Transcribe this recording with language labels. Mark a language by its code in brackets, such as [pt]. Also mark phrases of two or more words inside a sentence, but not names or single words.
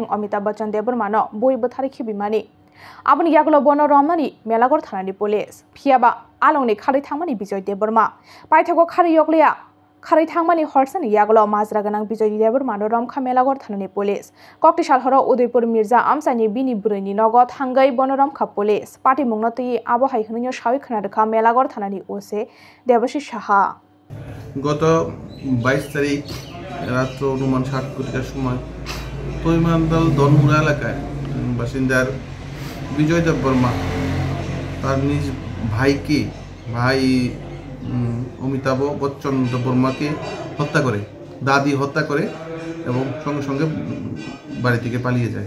[trp] अमिताभ बच्चन देबरमानो बयबो थारै खिबिमानि आबनि यागलो बनो रमनानि मेलागर थानानि पुलिस फियाबा आलंनि खारै थांमानि बिजय देबरमा पाइथागो खारै यगलिया खारै थांमानि हरसानि यागलो माजरा गनां बिजय देबरमानो रमखा मेलागर थानानि पुलिस कक्तिशाल हर उदयपुर मिर्जा आमसानि बिनि बुरैनि नगो थांगै बनो रमखा पुलिस पार्टी मुंगनति आबहाय हनिनो सावि खोनादोखा मेलागर थानानि ओसे देबशी साहा [bn] গত 22 তারিখ রাত্র অনুমান 7 কোটিটার সময় তৈমানদাল দনমুরা এলাকায় বাসিন্দার বিজয় দেববর্মা তার নিজ ভাইকে অমিতাভ বচ্চন দেববর্মাকে হত্যা করে, দাদি হত্যা করে এবং সঙ্গে সঙ্গে বাড়ি থেকে পালিয়ে যায়।